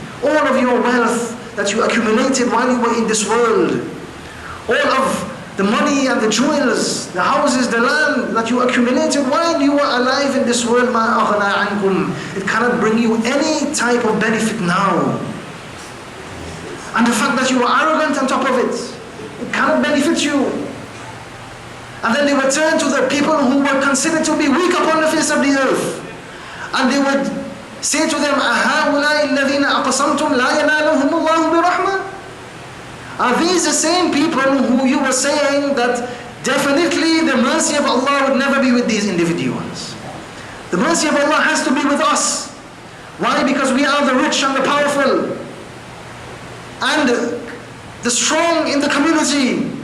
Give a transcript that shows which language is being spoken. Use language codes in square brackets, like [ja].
[en] All of your wealth that you accumulated while you were in this world, all of the money and the jewels, the houses, the land that you accumulated while you were alive in this world, [ar] مَا أَغْنَى عَنْكُمْ. [en] It cannot bring you any type of benefit now. And the fact that you were arrogant on top of it, it cannot benefit you. And then they would turn to the people who were considered to be weak upon the face of the earth. And they would say to them, [ar] أَهَؤُلَاءِ الَّذِينَ أَقْسَمْتُمْ لَا يَنَالُهُمُ اللَّهُ بِرَحْمَةٍ. [en] Are these the same people who you were saying that definitely the mercy of Allah would never be with these individuals? The mercy of Allah has to be with us. Why? Because we are the rich and the powerful and the strong in the community.